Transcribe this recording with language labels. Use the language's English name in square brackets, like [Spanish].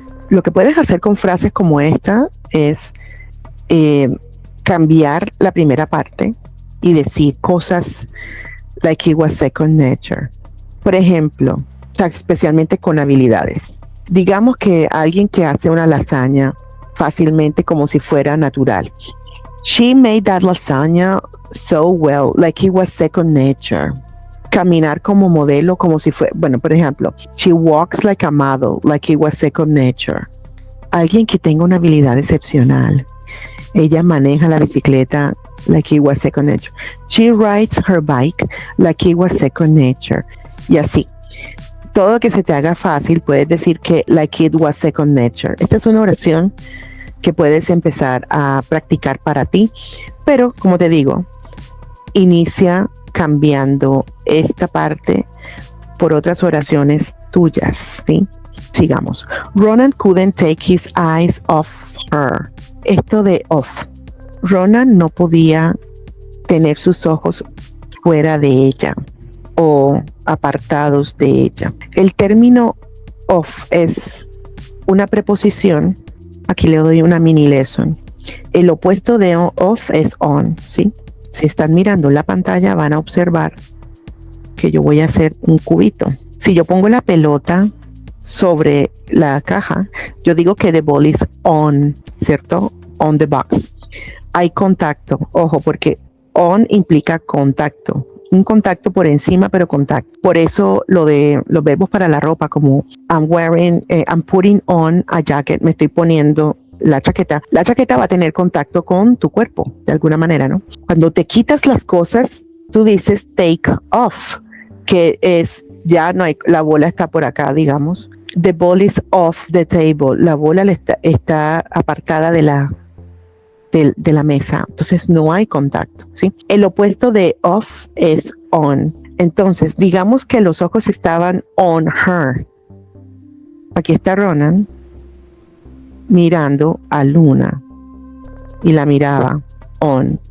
[Spanish] Lo que puedes hacer con frases como esta es cambiar la primera parte y decir cosas [English] like it was second nature. [Spanish] Por ejemplo, especialmente con habilidades. Digamos que alguien que hace una lasaña fácilmente como si fuera natural. [English] She made that lasagna so well, like it was second nature. [Spanish] Caminar como modelo, como si fuera, bueno, por ejemplo, [English] she walks like a model, like it was second nature. [Spanish] Alguien que tenga una habilidad excepcional. Ella maneja la bicicleta [English] like it was second nature. She rides her bike like it was second nature. [Spanish] Y así. Todo lo que se te haga fácil, puedes decir que [English] like it was second nature. [Spanish] Esta es una oración que puedes empezar a practicar para ti, pero como te digo, inicia cambiando esta parte por otras oraciones tuyas, ¿sí? Sigamos. [English] Ronan couldn't take his eyes off her. [Spanish] Esto de off. Ronan no podía tener sus ojos fuera de ella o apartados de ella. El término off es una preposición. Aquí le doy una mini lesson. El opuesto de off es on, ¿sí? Si están mirando la pantalla van a observar que yo voy a hacer un cubito. Si yo pongo la pelota sobre la caja, yo digo que [English] the ball is on, [Spanish] ¿cierto? [English] On the box. [Spanish] Hay contacto, ojo, porque on implica contacto. Un contacto por encima, pero contacto. Por eso lo de los verbos para la ropa, como [English] I'm putting on a jacket, [Spanish] me estoy poniendo la chaqueta. La chaqueta va a tener contacto con tu cuerpo, de alguna manera, ¿no? Cuando te quitas las cosas, tú dices take off, que es, ya no hay, la bola está por acá, digamos. [English] The ball is off the table. [Spanish] La bola está apartada de la mesa, entonces no hay contacto, ¿sí? El opuesto de off es on. Entonces, digamos que los ojos estaban [English] on her. [Spanish] Aquí está Ronan mirando a Luna y la miraba on.